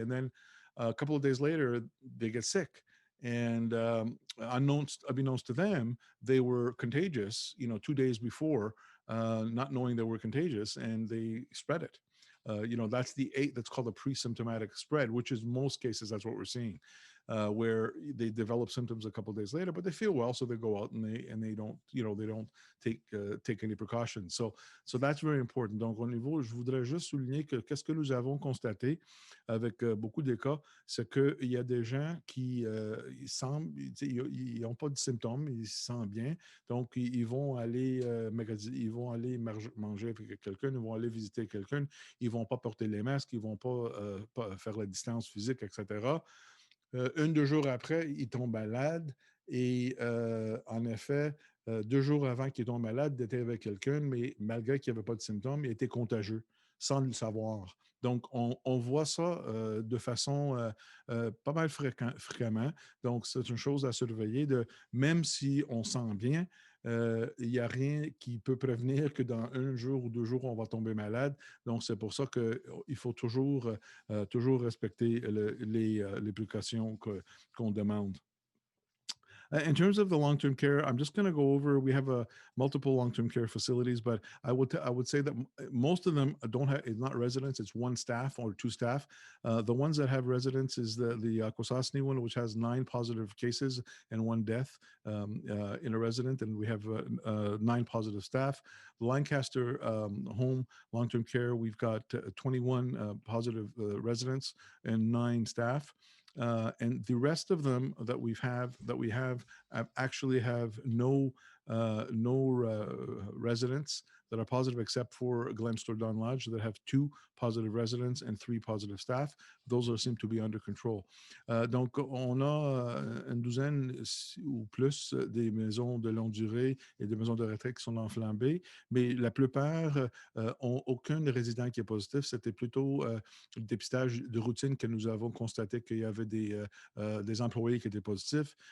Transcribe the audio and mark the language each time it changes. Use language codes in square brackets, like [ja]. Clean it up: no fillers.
[en] And then a couple of days later, they get sick. And unbeknownst to them, they were contagious, 2 days before, not knowing they were contagious, and they spread it. That's called a pre-symptomatic spread, which is most cases, that's what we're seeing. Where they develop symptoms a couple of days later, but they feel well, so they go out and they don't, they don't take any precautions. So that's very important. [fr] Donc, au niveau, je voudrais juste souligner que qu'est-ce que nous avons constaté avec beaucoup de cas, c'est qu'il y a des gens qui ils semblent, ils n'ont pas de symptômes, ils se sentent bien, donc ils vont aller ils vont aller manger avec quelqu'un, ils vont aller visiter quelqu'un, ils vont pas porter les masques, ils vont pas faire la distance physique, etc. 1-2 jours après, il tombe malade et en effet, 2 jours avant qu'il tombe malade, il était avec quelqu'un, mais malgré qu'il n'y avait pas de symptômes, il était contagieux sans le savoir. Donc, on voit ça de façon pas mal fréquemment. Donc, c'est une chose à surveiller. Même si on sent bien, il n'y a rien qui peut prévenir que dans 1 jour ou 2 jours, on va tomber malade. Donc, c'est pour ça qu'il faut toujours respecter les précautions qu'on demande. [en] In terms of the long-term care, I'm just going to go over. We have multiple long-term care facilities, but I would say that most of them don't have. It's not residents. It's 1 staff or 2 staff. The ones that have residents is the Akwesasne one, which has 9 positive cases and 1 death in a resident, and we have 9 positive staff. The Lancaster home long-term care, we've got 21 positive residents and 9 staff. And the rest of them that we have actually have no no residents that are positive except for Glen Stordon Lodge that have 2 positive residents and 3 positive staff. Those seem to be under control. [fr] Donc, on a une douzaine ou plus des maisons de longue durée et des maisons de retraite qui sont enflammées, mais la plupart ont aucun résident qui est positif. C'était plutôt le dépistage de routine que nous avons constaté qu'il y avait des employés qui étaient positifs.